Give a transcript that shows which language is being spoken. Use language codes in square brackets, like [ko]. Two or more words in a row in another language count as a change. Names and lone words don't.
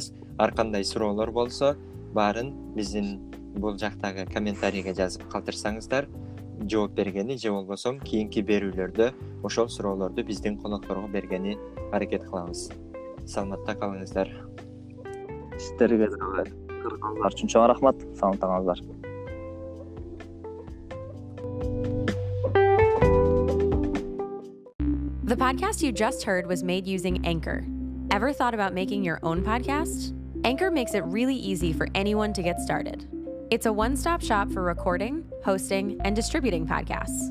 [ky] Ар кандай суроолор болсо, баарын биздин бул жактагы комментарийге жазып калтырсаңыздар, жооп бергени же болбосо кийинки берүүлөрдө ошол суроолорду биздин конокторго бергени аракет кылабыз. Саламатта калыңыздар. Сиздерге дагы кыргыздар үчүн чоң рахмат. Саламатта калыңыздар. [en] The podcast you just heard was made using Anchor. Ever thought about making your own podcast? Anchor makes it really easy for anyone to get started. It's a one-stop shop for recording, hosting, and distributing podcasts.